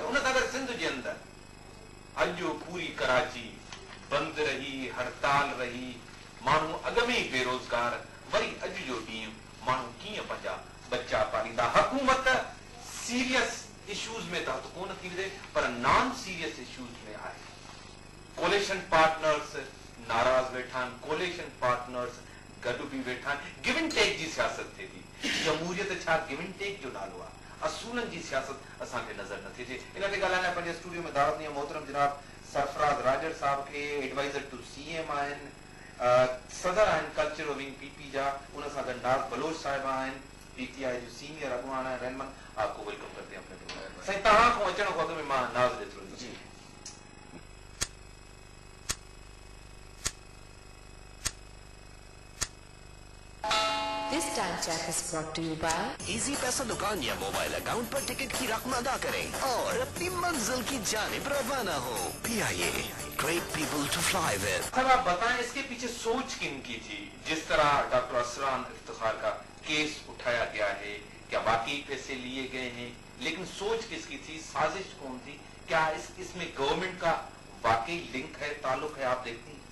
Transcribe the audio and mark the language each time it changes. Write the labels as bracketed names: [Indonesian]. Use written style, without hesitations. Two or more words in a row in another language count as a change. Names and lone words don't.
[Sindhi] उन सां गॾु सिंध जे अंदरि अॼु पूरी कराची बंदि रही, हड़ताल रही, माण्हू अॻ में ई बेरोज़गार, वरी अॼु जो ॾींहुं माण्हू कीअं पंहिंजा बच्चा पालींदा। हुकूमत [English] serious issues [Sindhi] में त हथ कोन थी विझे, पर [English] non serious issues [Sindhi] में आहे। [English] coalition partners [Sindhi] नाराज़ वेठा आहिनि, [English] coalition partners [Sindhi] गॾु बि वेठा आहिनि। [English] give and take [Sindhi] जी सियासत थिए थी। जमहूरियत छा [English] give and take [Sindhi] जो नालो आहे? असूलनि जी सियासत असांखे नज़र नथी अचे। इन ते ॻाल्हाइण लाइ पंहिंजे स्टूडियो में दावत ॾिनी मोहतरम जनाब सरफराज राजर साहब खे, [English] adviser to CM [Sindhi] आहिनि, सदर आहिनि [English] culture wing PP [Sindhi] जा, उन सां गॾु नाज़ बलोच साहिबा आहिनि, PTI जो सीनियर अॻवान आहिनि। रहमान, [Urdu] آپ کو ویلکم کرتے ہیں اپنے پروگرام. [Sindhi] साईं, तव्हां खां अचण खां अॻु में मां नाज़ ॾिठो जी। [English] This time check is brought to you by [Urdu] ایزی پیسہ دکان یا [English] mobile account [Urdu] پر ٹکٹ کی رقم ادا کریں اور اپنی منزل کی جانب روانہ ہو. [English] PIA, great people to fly with। [Urdu] سر آپ بتائیں، اس کے پیچھے سوچ کن کی تھی؟ جس طرح ڈاکٹر اسران افتخار کا کیس اٹھایا گیا ہے، کیا واقعی پیسے لیے گئے ہیں، لیکن سوچ کس کی تھی، سازش کون تھی? کیا اس میں گورنمنٹ کا واقعی لنک ہے، تعلق ہے? آپ دیکھتی ہیں.